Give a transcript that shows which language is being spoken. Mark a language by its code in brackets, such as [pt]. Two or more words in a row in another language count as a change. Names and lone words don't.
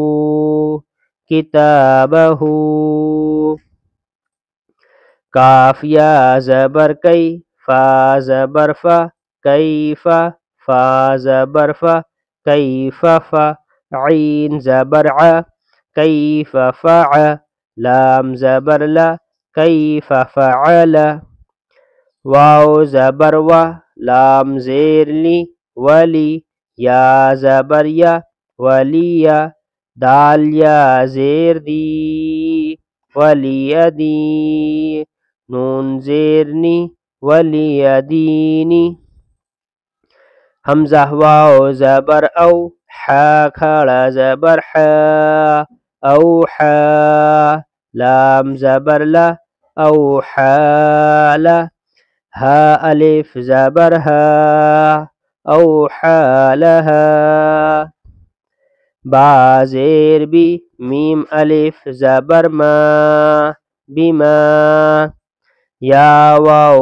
[ur] کتابہ کاف یا زبر کئی فا زبر فا کیفا فا زبر فا کیفا فا عین زبر ع کیف فع لام زبر لا کیف فعل واو زبر و لام زیر لی ولی یا زبر یا ولیہ دال یا زیر دی ولی دی نون زیرنی ولی دینی حمزہ واو زبر او حا کھڑا زبر حا اوحا لام زبر لا اوحالا ہا الف زبر ہا اوحالہا با زیر بی میم الف زبر ما بما یا واو